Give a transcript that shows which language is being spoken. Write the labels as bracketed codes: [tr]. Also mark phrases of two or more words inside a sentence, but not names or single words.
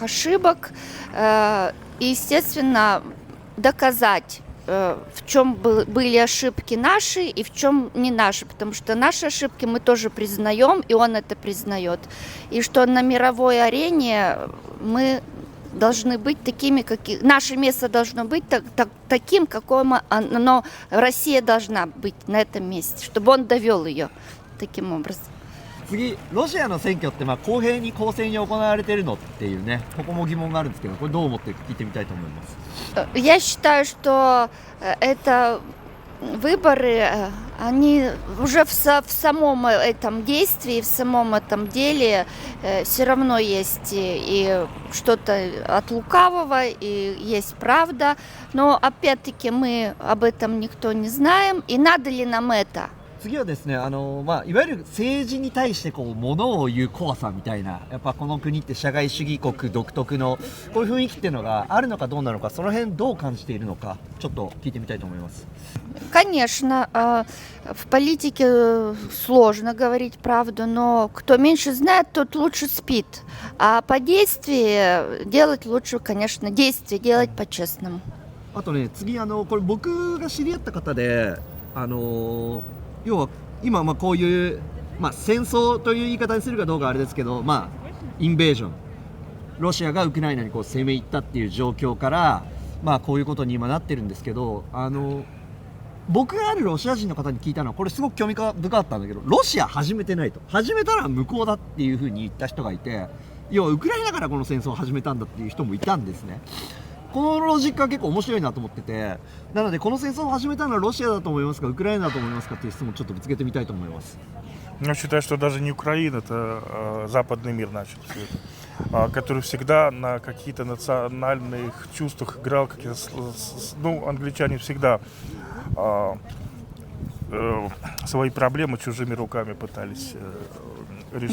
[ru] ошибок, и, естественно, доказать, в чем были ошибки наши и в чем не наши, потому что наши ошибки мы тоже признаем, и он это признает, и что на мировой арене мы должны быть такими, наше место должно быть таким, каким Россия должна быть на этом месте, чтобы он довел ее таким образом. [ja] 次、ロシアの選挙って公平に公正に行われているのっていうね、ここも疑問があるんですけど、これどう思って聞いてみたいと思います。 [ru] Я считаю, что это выборы, они уже в самом этом действии, в самом этом деле все равно есть и что-то от лукавого, и есть правда, но опять-таки мы об этом никто не знаем, и надо ли нам это? [ja] 次はですね、いわゆる政治に対して物を言う怖さみたいな、やっぱこの国って社会主義国独特のこういう雰囲気っていうのがあるのかどうなのか、その辺どう感じているのか、ちょっと聞いてみたいと思います。 [ru] Конечно, в политике сложно говорить правду, но кто меньше знает, тот лучше спит. А по действию делать лучше, конечно, действия делать по-честному. [ja] あとね、次これ僕が知り合った方で、要は今こういう、戦争という言い方にするかどうかあれですけど、インベージョン、ロシアがウクライナに攻め入ったっていう状況から、こういうことに今なってるんですけど、僕があるロシア人の方に聞いたのは、これすごく興味深かったんだけど、ロシア始めてないと、始めたら向こうだっていうふうに言った人がいて、要はウクライナからこの戦争を始めたんだっていう人もいたんですね。このロジックは結構面白いなと思ってて、なのでこの戦争を始めたのはロシアだと思いますか、ウクライナだと思いますかっていう質問をちょっとぶつけてみたいと思います。 [ru] Я считаю, что даже не Украина, это западный мир начал все это, который всегда на каких-то национальных чувствах играл, англичане всегда свои проблемы чужими руками пытались решить.